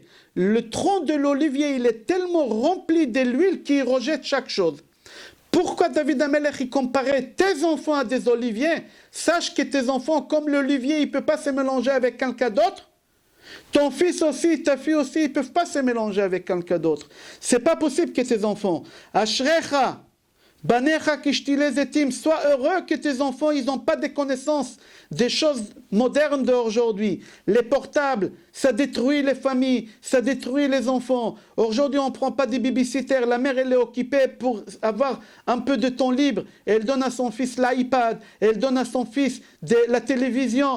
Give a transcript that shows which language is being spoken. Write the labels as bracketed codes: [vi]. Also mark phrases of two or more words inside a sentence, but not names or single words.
[fr] Le tronc de l'olivier, il est tellement rempli de l'huile qu'il rejette chaque chose. Pourquoi David Amelech il comparait tes enfants à des oliviers? Sache que tes enfants, comme l'olivier, il ne peut pas se mélanger avec quelqu'un d'autre. Ton fils aussi, ta fille aussi, ils ne peuvent pas se mélanger avec quelqu'un d'autre. Ce n'est pas possible que tes enfants. [he] אשריך, בניך כשתילי זיתים, [fr] sois heureux que tes enfants, ils n'ont pas de connaissances des choses modernes d'aujourd'hui. Les portables, ça détruit les familles, ça détruit les enfants. Aujourd'hui, on ne prend pas des babysitters. La mère, elle est occupée pour avoir un peu de temps libre. Elle donne à son fils l'iPad, elle donne à son fils la télévision.